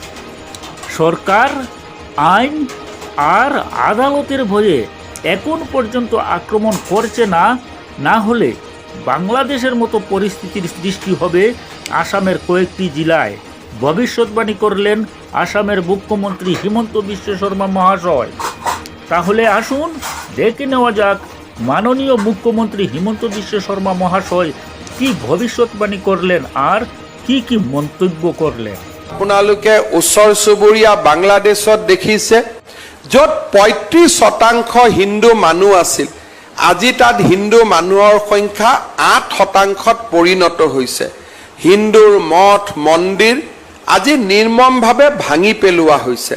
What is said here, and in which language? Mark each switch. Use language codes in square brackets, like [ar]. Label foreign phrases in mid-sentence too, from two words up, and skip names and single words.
[bn] সরকার আইন আর আদালতের ভয়ে এখন পর্যন্ত আক্রমণ করছে না, না হলে বাংলাদেশের মতো পরিস্থিতির সৃষ্টি হবে আসামের কয়েকটি জেলায়, ভবিষ্যৎবাণী করলেন আসামের মুখ্যমন্ত্রী হিমন্ত বিশ্ব শর্মা মহাশয়। তাহলে আসুন দেখে নেওয়া যাক মাননীয় মুখ্যমন্ত্রী হিমন্ত বিশ্ব শর্মা মহাশয় কি ভবিষ্যৎবাণী করলেন আর কি কি মন্তব্য করলেন। [as] আপোনালোকে ওচৰ চুবুৰীয়া বাংলাদেশত দেখিছে য'ত 35% হিন্দু মানুহ আছিল, আজি তাত হিন্দু মানুহৰ সংখ্যা 8%ত পৰিণত হৈছে। হিন্দুৰ মঠ মন্দিৰ আজি নিৰ্মমভাৱে ভাঙি পেলোৱা হৈছে।